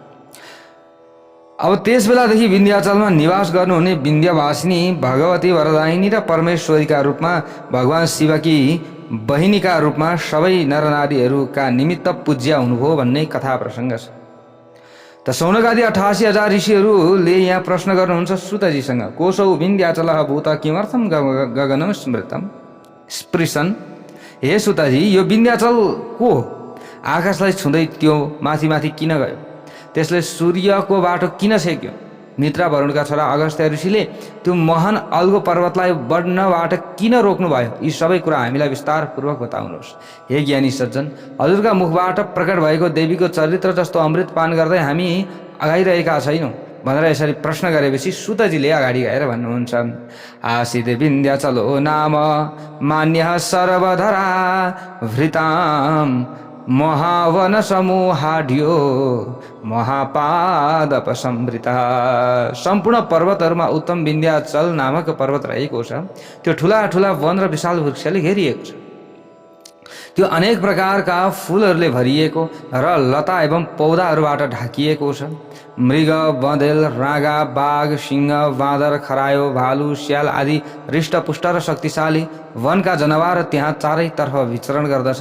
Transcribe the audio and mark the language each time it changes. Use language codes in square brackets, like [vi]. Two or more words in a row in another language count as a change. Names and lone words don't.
[ne] अब त्यस बेलादेखि विन्ध्याचलमा निवास गर्नुहुने विन्ध्यवासिनी भगवती वरदायिनी र परमेश्वरीका रूपमा भगवान शिवकी बहिनीका रूपमा सबै नरनारीहरूका निमित्त पूज्य हुनुभयो भन्ने कथा प्रसङ्ग छ। त सौनकादि 88,000 ऋषिहरूले यहाँ प्रश्न गर्नुहुन्छ सुतजीसँग, [sa] कोसौ विन्ध्याचलः भूत किमर्थम गगनम स्मृतम स्पृशन। [ne] हे सुतजी, यो विन्ध्याचल को आकाशलाई छुँदै त्यो माथि माथि किन गयो? त्यसले सूर्यको बाटो किन छेक्यो? मित्र वरुणका छोरा अगस्त्य ऋषिले त्यो महान अल्गो पर्वतलाई बढ्नबाट किन रोक्नुभयो, यी सबै कुरा हामीलाई विस्तारपूर्वक बताउनुहोस्। हे ज्ञानी सज्जन, हजुरका मुखबाट प्रकट भएको देवीको चरित्र जस्तो अमृत पान गर्दै हामी अगाइरहेका छैनौँ भनेर यसरी प्रश्न गरेपछि सुतजीले अगाडि गएर भन्नुहुन्छ, [sa] आसीत् विन्ध्याचलो नाम मान्यः सर्वधरा भृताम महावन समूहाढ्यो महापादपसंवृता। [ne] सम्पूर्ण पर्वतहरूमा उत्तम विन्ध्याचल नामक पर्वत रहेको छ। त्यो ठुला ठुला वन र विशाल वृक्षले घेरिएको छ। त्यो अनेक प्रकारका फूलहरूले भरिएको र लता एवं पौधाहरूबाट ढाकिएको छ। मृग, बँदेल, रागा, बाघ, सिंह, बाँदर, खरायो, भालु, स्याल आदि हृष्टपुष्ट र शक्तिशाली वनका जनावर त्यहाँ चारैतर्फ विचरण गर्दछन्।